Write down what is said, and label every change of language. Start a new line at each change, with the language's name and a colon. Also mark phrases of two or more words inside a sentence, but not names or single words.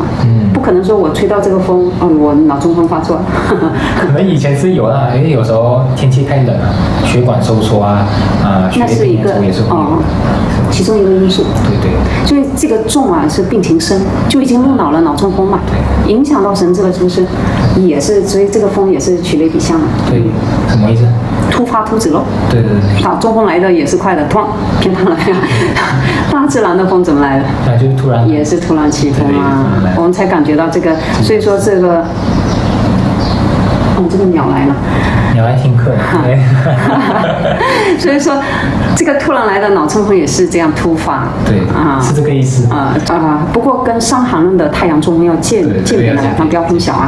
Chinese: 不可能說我吹到這個風，我腦中風發作。可能以前是有啦，因為有時候天氣太冷了，血管收縮血液凝稠也是會有其中一個因素。對。所以這個重是病情深，就已經入腦了，腦中風嘛，影響到神志了，是不是？也是，所以這個風也是取類比象的。對，什麼意思？突發突止咯。對。中風來的也是快的，突然偏袒了呀。大自然的風怎麼來的？就是突然。也是突然起風啊，我們才感覺到這個。所以說這個。這個鳥來了，鳥來聽課。對。所以說，這個突然來的腦中風也是這樣突發。對。是這個意思。不過跟傷寒論的太陽中風要鑑別的，不要混淆啊。